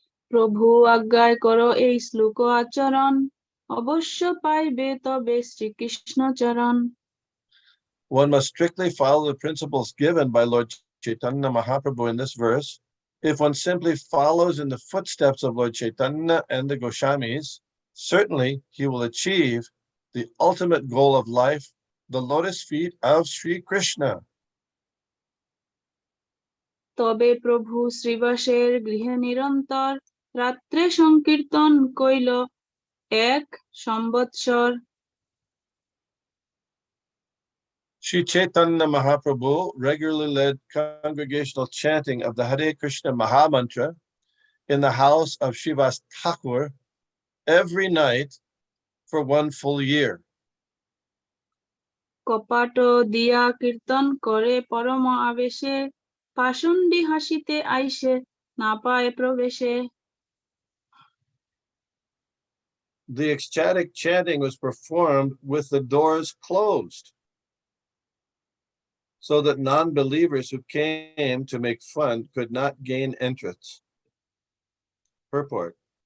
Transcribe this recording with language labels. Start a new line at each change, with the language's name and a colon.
Bangla: প্রভু আজ্ঞায় করো এই শ্লোক আচরণ অবশ্য পাইবে তবে শ্রীকৃষ্ণ চরণ।
English: One must strictly follow the principles given by Lord Chaitanya Mahaprabhu in this verse. If one simply follows in the footsteps of Lord Chaitanya and the Goswamis, certainly he will achieve the ultimate goal of life, the lotus feet of Sri Krishna.
Bangla: তবে প্রভু শ্রীবাসের গৃহে নিরন্তর রাত্রে সংকীর্তন কইল এক সম্বৎসর।
English: Sri Chaitanya Mahaprabhu regularly led congregational chanting of the Hare Krishna Maha Mantra in the house of Srivas Thakur every night for 1 full year.
Bangla: কপাট দিয়া কীর্তন করে পরম আবেশে পাষণ্ডী হাসিতে আইসে না পায় প্রবেশে।
English: the ecstatic chanting was performed with the doors closed, so that non-believers who came to make fun could not gain entrance. Purport.